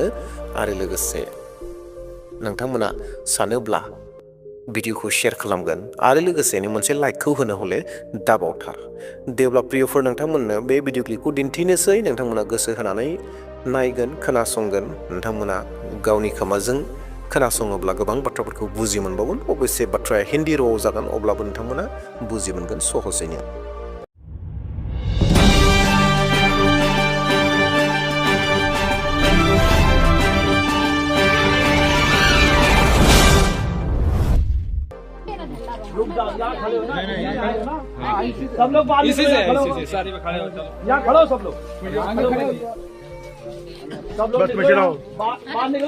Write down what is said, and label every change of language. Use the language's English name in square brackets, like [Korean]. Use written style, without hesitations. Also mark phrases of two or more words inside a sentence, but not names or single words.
[Bodo] आरो लोगोसे नोंथांमोना सानोब्ला भिडिअखौ शेयार खालामगोन आरो लोगोसेनो मोनसे लाइकखौ होनो हले दाबावथार। देब्ला प्रियफोर, नोंथांमोननो बे भिडिअ क्लिपखौ दिन्थिनोसै। नोंथांमोना गोसो होनानै नायगोन, खोनासंगोन। नोंथांमोना गावनि खोमाजों खोनासङोब्ला गोबां बाथ्राफोरखौ बुजि मोनबावगोन। अबयसे बाथ्राया हिन्दी रावाव जागोन, अब्लाबो नोंथांमोना बुजि मोनगोन सहजैनो। [Hindi] सब लोग बाहर इसी से सारी में खड़े हो, चलो यहाँ खड़ो सब लोग, सब लोग बाहर निकलो।